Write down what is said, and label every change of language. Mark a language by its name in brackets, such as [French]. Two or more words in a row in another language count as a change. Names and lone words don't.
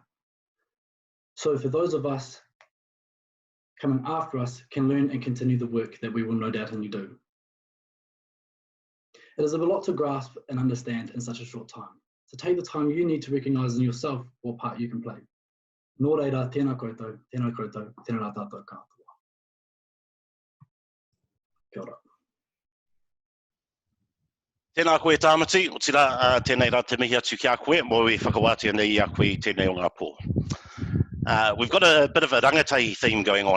[English] So for those of us coming after us can learn and continue the work that we will no doubt only do. It is a lot to grasp and understand in such a short time. So take the time you need to recognise in yourself what part you can play. [Māori] Nō reira, tēnā koutou, tēnā koutou, tēnā rā tātou katoa. Kia ora. Tēnā koe Tāmati, o tira tēnei rā te mihi atu ki a koe, mo i whakawātia nei a koe tēnei o ngā pō. [English] We've got a bit of a rangatahi theme going on